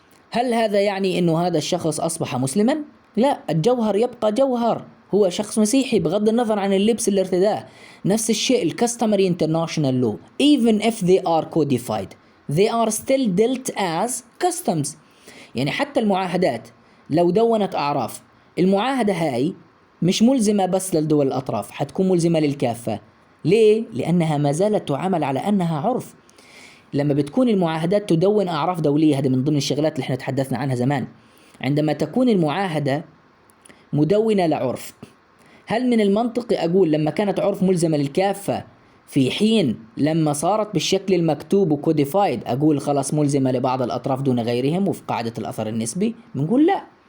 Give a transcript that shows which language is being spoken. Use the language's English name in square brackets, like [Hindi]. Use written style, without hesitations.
[Arabic] هل هذا يعني إنه هذا الشخص أصبح مسلما؟ لا، الجوهر يبقى جوهر، هو شخص مسيحي بغض النظر عن اللبس اللي ارتداه. نفس الشيء الكاستمري [English] international law, even if they are codified, they are still dealt as customs. [Arabic] يعني حتى المعاهدات لو دونت أعراف، المعاهدة هاي مش ملزمة بس للدول الأطراف، حتكون ملزمة للكافة. ليه؟ لأنها ما زالت تعامل على أنها عرف. لما بتكون المعاهدات تدون أعراف دولية، هذا من ضمن الشغلات اللي احنا تحدثنا عنها زمان، عندما تكون المعاهدة مدونة لعرف، هل من المنطقي أقول لما كانت عرف ملزمة للكافة في حين لما صارت بالشكل المكتوب وكوديفايد أقول خلاص ملزمة لبعض الأطراف دون غيرهم وفي قاعدة الأثر النسبي؟ بنقول لا،